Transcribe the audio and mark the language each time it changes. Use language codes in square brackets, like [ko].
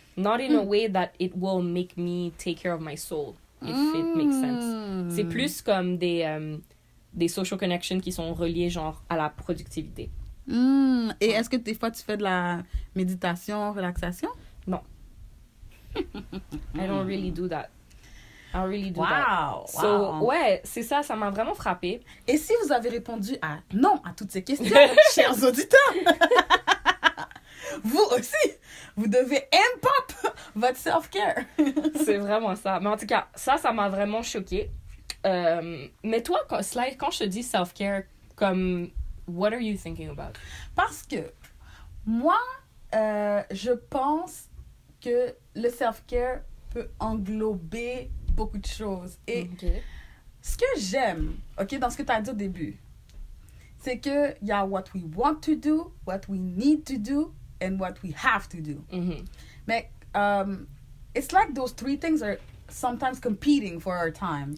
[en] Not in a way that it will make me take care of my soul, if it makes sense. [fr] C'est plus comme des social connections qui sont reliées genre à la productivité. Et est-ce que des fois tu fais de la méditation, relaxation? [en] Non. I don't really do that. I don't really do that. Wow! [fr] So, ouais, c'est ça, ça m'a vraiment frappée. Et si vous avez répondu à non à toutes ces questions, chers auditeurs, vous aussi, vous devez pop votre self-care. C'est vraiment ça. Mais en tout cas, ça m'a vraiment choquée. Mais toi, Sly, quand je te dis self-care, comme, [en] what are you thinking about? [fr] Parce que moi, je pense que le self-care peut englober beaucoup de choses. Et ce que j'aime, dans ce que tu as dit au début, c'est qu'il y a [en] what we want to do, [fr] what we need to do, and what we have to do. [en] Mais it's like those three things are sometimes competing for our time.